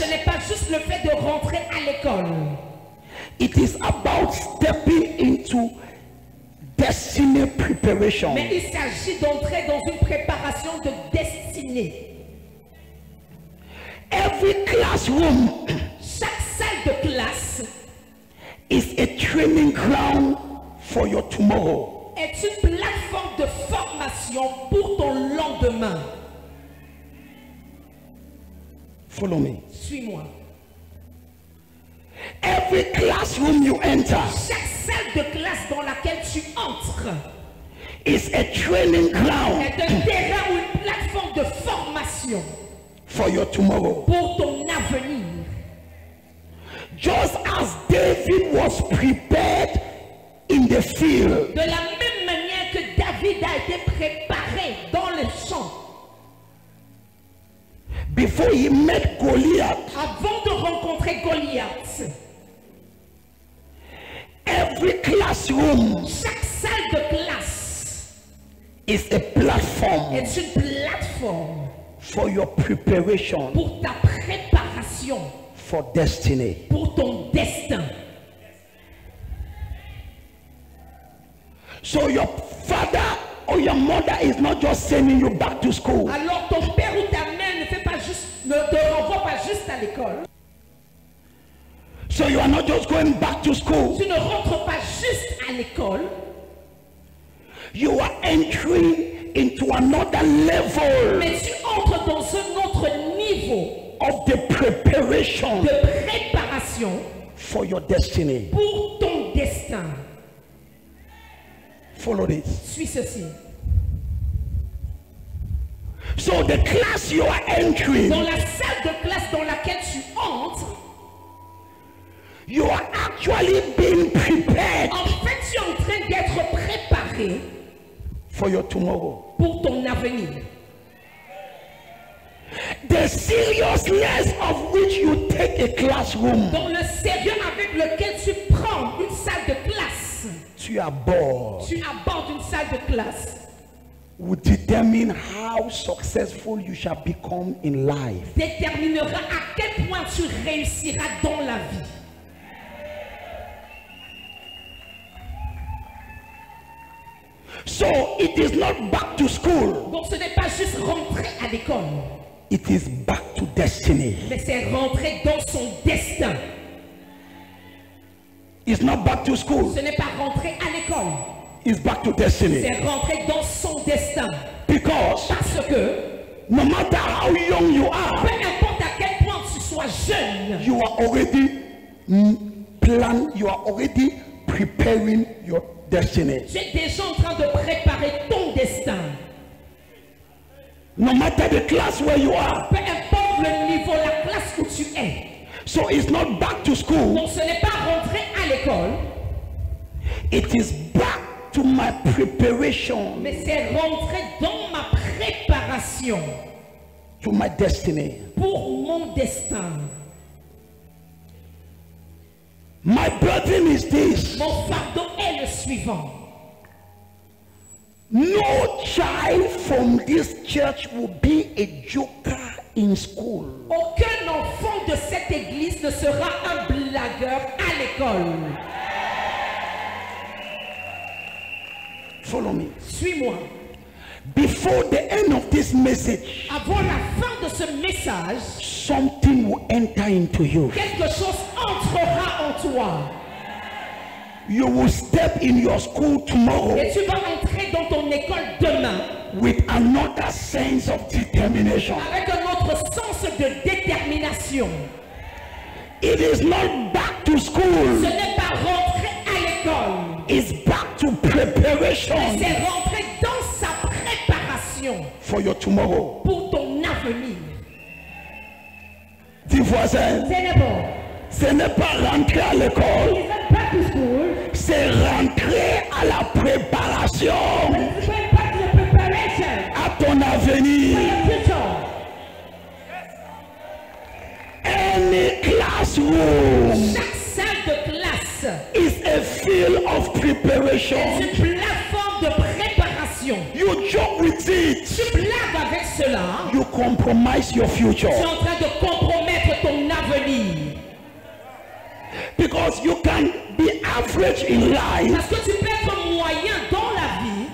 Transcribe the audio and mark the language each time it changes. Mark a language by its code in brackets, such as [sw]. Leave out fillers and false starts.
[fr] ce n'est pas juste le fait de rentrer à l'école. [en] It is about stepping into destiny preparation. [fr] Mais il s'agit d'entrer dans une préparation de destinée. [en] Every classroom [fr] Chaque salle de classe [en] is a training ground for your tomorrow. [fr] est une plateforme de formation pour ton lendemain. [en] Follow me. [fr] Suis-moi. [en] Every classroom you enter [fr] Chaque salle de classe dans laquelle tu entres [en] is a training ground [fr] est un terrain ou une plateforme de formation [en] for your tomorrow. [fr] pour ton avenir. [en] Just as David was prepared in the field, [fr] De la même manière que David a été préparé dans le champ [en] before he met Goliath, [fr] avant de rencontrer Goliath, [en] every classroom [fr] chaque salle de classe [en] is a platform [fr] est une plateforme [en] for your preparation [fr] pour ta préparation, [en] for destiny. [fr] pour ton destin. [en] So your father or your mother is not just sending you back to school. [fr] Alors ton père ou ta mère ne te renvoie pas juste à l'école. [en] So you are not just going back to school. [fr] Tu ne rentres pas juste à l'école. [en] You are entering into another level [fr] Mais tu entres dans un autre niveau [en] of the preparation [fr] de préparation [en] for your destiny. [fr] pour ton destin. [en] Follow this. [fr] Suis ceci. [en] So the class you are entering, [fr] Dans la salle de classe dans laquelle tu entres, [en] you are actually being prepared [fr] en fait, tu es en train d'être préparé [en] for your tomorrow. [fr] pour ton avenir. [en] The seriousness of which you take a classroom [fr] Dans le sérieux avec lequel tu prends une salle de classe, [en] to your board [fr] tu abordes une salle de classe, [en] will determine how successful you shall become in life. [fr] déterminera à quel point tu réussiras dans la vie. [en] So it is not back to school, [fr] Donc ce n'est pas juste rentrer à l'école, [en] it is back to destiny. [fr] mais c'est rentrer dans son destin. [en] It's not back to school, [fr] Ce n'est pas rentrer à l'école, [en] it's back to destiny. [fr] c'est rentrer dans son destin. [en] Because [fr] Parce que, [en] no matter how young you [fr] peu [en] are, [fr] importe à quel point tu sois jeune, [en] you are already you are already preparing your destiny. [fr] tu es déjà en train de préparer ton destin. [en] No matter the class where you are. [fr] Peu importe le niveau, la classe où tu es. [en] So it's not back to school, [fr] Donc ce n'est pas rentrer à l'école, [en] it is back to my preparation, [fr] mais c'est rentrer dans ma préparation [en] to my destiny. [fr] pour mon destin. [en] My burden is this: [fr] Mon fardeau est le suivant. [en] no child from this church will be a joker in school. [fr] Aucun enfant de cette église ne sera un blagueur à l'école. [en] Follow me. [fr] Suis-moi. [en] Before the end of this message, [fr] Avant la fin de ce message, [en] something will enter into you. [fr] quelque chose entrera en toi. [en] You will step in your school tomorrow [fr] Et tu vas entrer dans ton école demain [en] with another sense of determination. [fr] avec un autre sens de détermination. [en] It is not back to [fr] Ce [en] school, [fr] n'est pas rentrer à l'école, [en] it's back to preparation [fr] mais c'est rentrer dans sa préparation [en] for your tomorrow. [fr] pour ton avenir. Dis voisin, C'est le bon. ce n'est pas rentrer à l'école, [en] It's not back to school. [fr] c'est rentrer à la préparation [en] It's going back to the preparation [fr] à ton avenir. [en] for your future. Any classroom [fr] Chaque salle de classe [en] is a field of preparation. [fr] est une plateforme de préparation. [en] You joke with it, [fr] Tu blagues avec cela, [en] you compromise your future. [fr] tu es en train de compromettre ton avenir. [en] Because you can be average in life, [fr] Parce que tu peux être moyen dans la vie,